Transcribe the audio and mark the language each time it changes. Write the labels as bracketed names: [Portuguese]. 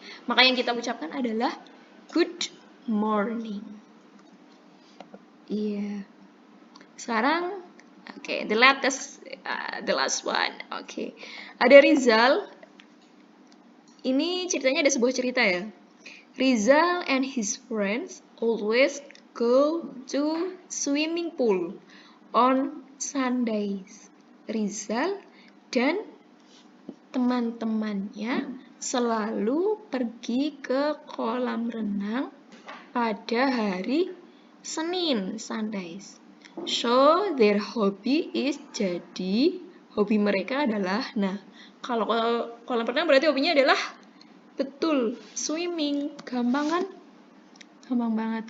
[Indonesian] Maka yang kita ucapkan adalah [English] good morning. [Indonesian] Iya. Sekarang, oke, [English] the last one. [Indonesian] Oke. Ada Rizal. Ini ceritanya ada sebuah cerita ya. [English] Rizal and his friends always go to swimming pool on Sundays. [Indonesian] Rizal dan teman-temannya selalu pergi ke kolam renang pada hari Senin, Sundays. [English] So, their hobby is, [Indonesian] jadi hobi mereka adalah, nah, kalau kolam renang berarti hobinya adalah, betul, swimming. Gampang kan? Gampang banget.